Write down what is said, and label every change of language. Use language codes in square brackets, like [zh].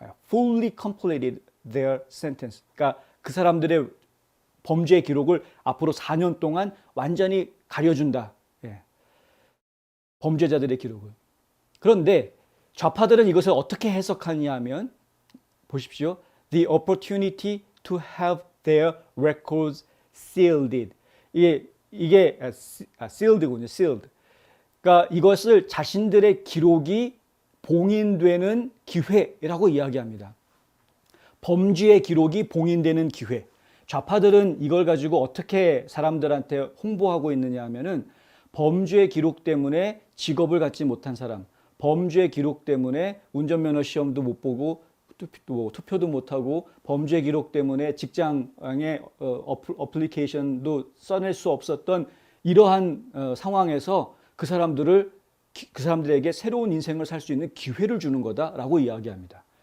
[en] Fully completed their sentence. [ko] 그러니까 그 사람들의 범죄 기록을 앞으로 4년 동안 완전히 가려준다. 범죄자들의 기록을. 그런데 좌파들은 이것을 어떻게 해석하냐 하면 보십시오. [en] The opportunity to have their records sealed. [ko] 이게 sealed군요. sealed. 그러니까 이것을 자신들의 기록이 봉인되는 기회라고 이야기합니다. 범죄의 기록이 봉인되는 기회. 좌파들은 이걸 가지고 어떻게 사람들한테 홍보하고 있느냐 하면은 범죄 기록 때문에 직업을 갖지 못한 사람, 범죄 기록 때문에 운전면허 시험도 못 보고 투표도 못 하고, 범죄 기록 때문에 직장의 어플리케이션도 써낼 수 없었던 이러한 상황에서 그 사람들에게 새로운 인생을 살 수 있는 기회를 주는 거다라고 이야기합니다.